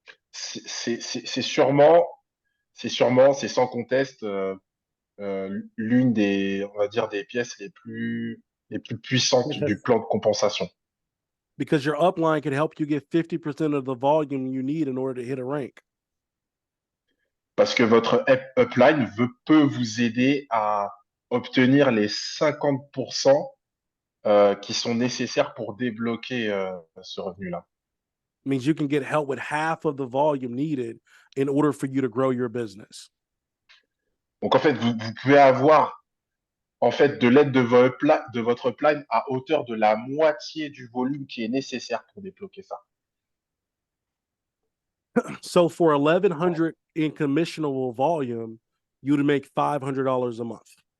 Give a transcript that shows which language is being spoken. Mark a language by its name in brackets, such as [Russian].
[French] C'est sûrement, c'est sans conteste l'une des, on va dire, des pièces les plus puissantes du plan de compensation. [English] Because your upline can help you get 50% of the volume you need in order to hit a rank. [French] Parce que votre upline peut vous aider à obtenir les 50% qui sont nécessaires pour débloquer ce revenu-là. [English] Means you can get help with half of the volume needed in order for you to grow your business. [French] Donc en fait, vous pouvez avoir en fait de l'aide de votre upline à hauteur de la moitié du volume qui est nécessaire pour débloquer ça. [English] So for 1,100 in commissionable volume, you'd make $500 a month.